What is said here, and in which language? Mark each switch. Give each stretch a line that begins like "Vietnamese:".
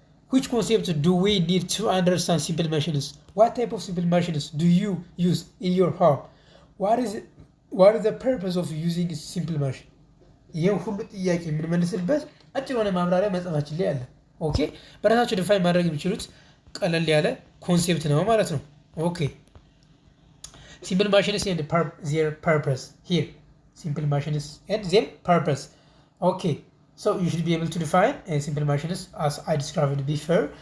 English: which concept do we need to understand simple machines? what type of simple machines do you use in your home? what is the purpose of using simple machine?
Amharic: ይሄን ሁሉ ጥያቄ የምንመልስበት አጭር የሆነ ማብራሪያ መጽሐፋችን ላይ አለ። ኦኬ በራሳቸው ዲፋይን ማድረግ የሚችሉት ቀለል ያለ ኮንሴፕት ነው ማለት ነው። ኦኬ
English: simple machines and their purpose here. Simple machines and their purpose. Okay, so you should be able to define simple machines as I described before.